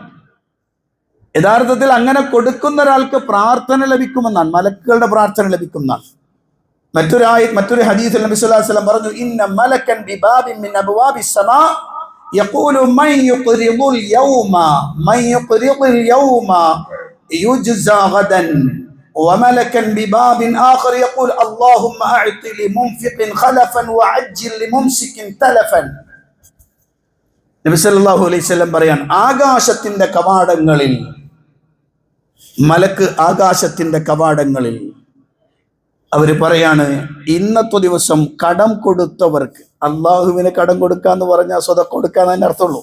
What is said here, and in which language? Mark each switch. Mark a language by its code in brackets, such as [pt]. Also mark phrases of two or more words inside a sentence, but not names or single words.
[ml] യഥാർത്ഥത്തിൽ അങ്ങനെ കൊടുക്കുന്ന ഒരാൾക്ക് പ്രാർത്ഥന ലഭിക്കുമെന്നാണ്, മലക്കുകളുടെ പ്രാർത്ഥന ലഭിക്കുമെന്നാണ്. മറ്റൊരു ഹദീസിൽ നബി [ar] صلى الله عليه وسلم പറഞ്ഞു, إن ملكا بباب من أبواب السماء يقول من يقرض اليوم يجزى غدا وملكا بباب آخر يقول اللهم أعط لمنفق خلفا وعجل لممسك تلفا. [ml] നബി [ar] صلى الله عليه وسلم [ml] പറയാൻ, ആകാശത്തിന്റെ കവാടങ്ങളിൽ മലക്ക്, ആകാശത്തിന്റെ കവാടങ്ങളിൽ അവർ പറയാണ്, ഇന്നത്തെ ദിവസം കടം കൊടുത്തവർക്ക്, അള്ളാഹുവിന് കടം കൊടുക്കാന്ന് പറഞ്ഞാൽ സ്വതക്ക കൊടുക്കാന്ന് തന്നെ അർത്ഥമുള്ളൂ.